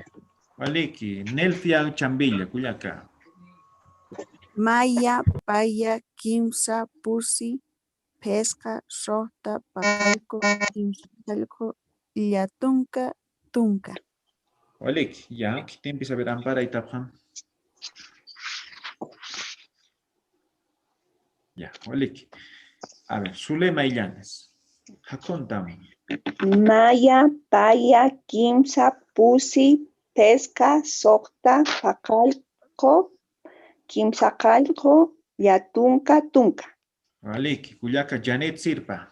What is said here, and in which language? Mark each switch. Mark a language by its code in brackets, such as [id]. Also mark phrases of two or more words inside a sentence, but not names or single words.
[ay] Waliki, Nelfia Chambilla, Cuyaca. Maya, paya, kimsa, pusi, pesca, sohta, pacalco, quimsacalco, yatunca, tunca. Waliki, [es] ya, ¿quién empieza a ver Ampara y Tapjam? Ya, Waliki. A ver, Zulema Illanes. Jacontame. [ay] Maya, paya, kimsa, pusi, pesca, sohta, pacalco, quimsacalco, yatunca, tunca. Waliki, Cuyaca Janet Sirpa.